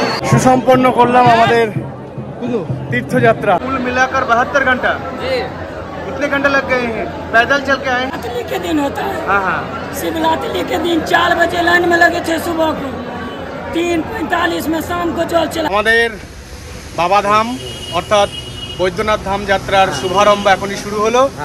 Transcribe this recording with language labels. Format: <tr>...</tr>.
<bn>सुसम्पन्न করলাম আমাদের तीर्थयात्रा।</bn> <hi>कुल मिलाकर 72 घंटा। कितने घंटे लग गए हैं? पैदल चल के आए? शिवरात्रि के दिन होता है। हाँ। शिवरात्रि के दिन 4 बजे लाइन में लगे थे सुबह को, 3:45 में शाम को जल चला।</hi> <bn>আমাদের বাবাধাম অর্থাৎ বৈদ্যনাথ ধাম যাত্রার শুভারম্ভ এখনই শুরু হলো।</bn>